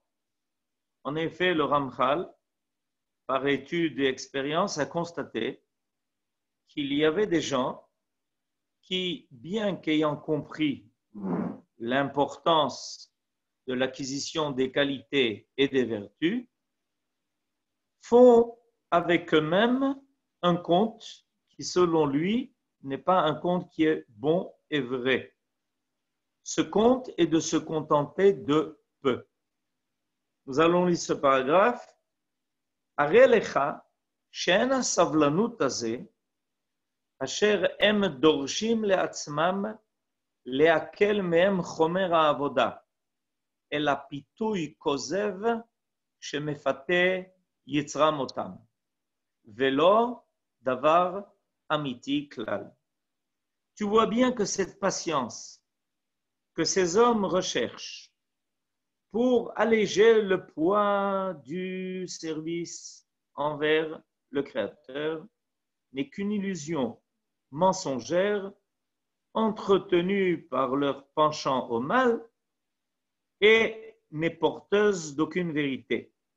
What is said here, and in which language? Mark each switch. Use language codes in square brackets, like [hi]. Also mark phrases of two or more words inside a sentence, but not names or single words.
[fr] En effet, le Ramchal, par étude et expérience, a constaté qu'il y avait des gens qui, bien qu'ayant compris l'importance de l'acquisition des qualités et des vertus, font avec eux-mêmes un compte qui, selon lui, n'est pas un compte qui est bon et vrai. Ce compte est de se contenter de peu. Nous allons lire ce paragraphe. [he] הרי לך שאין הסבלנות הזה, אשר הם דורשים לעצמם להקל מהם חומר העבודה, אלא פיתוי כוזב שמפתה יצרם אותם, ולא דבר אמיתי כלל. [fr] Tu vois bien que cette patience que ces hommes recherchent pour alléger le poids du service envers le Créateur n'est qu'une illusion mensongère entretenue par leur penchant au mal et n'est porteuse d'aucune vérité.